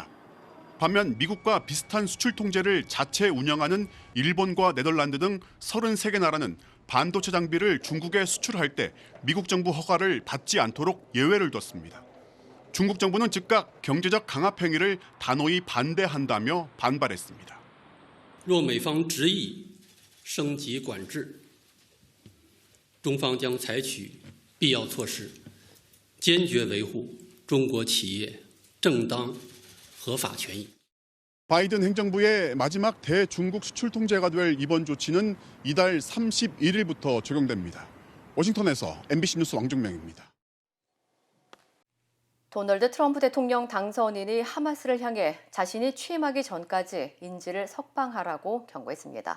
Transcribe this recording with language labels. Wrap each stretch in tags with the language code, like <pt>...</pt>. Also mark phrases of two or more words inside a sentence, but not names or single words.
<ko>반면 미국과 비슷한 수출 통제를 자체 운영하는 일본과 네덜란드 등 33개 나라는 반도체 장비를 중국에 수출할 때 미국 정부 허가를 받지 않도록 예외를 뒀습니다. 중국 정부는 즉각 경제적 강압 행위를 단호히 반대한다며 반발했습니다.</ko> <zh>若美方执意升级管制，中方将采取必要措施，坚决维护中国企业正当合法权益。</zh> <ko>바이든 행정부의 마지막 대중국 수출 통제가 될 이번 조치는 이달 31일부터 적용됩니다. 워싱턴에서 MBC 뉴스 왕종명입니다. 도널드 트럼프 대통령 당선인이 하마스를 향해 자신이 취임하기 전까지 인질을 석방하라고 경고했습니다.</ko>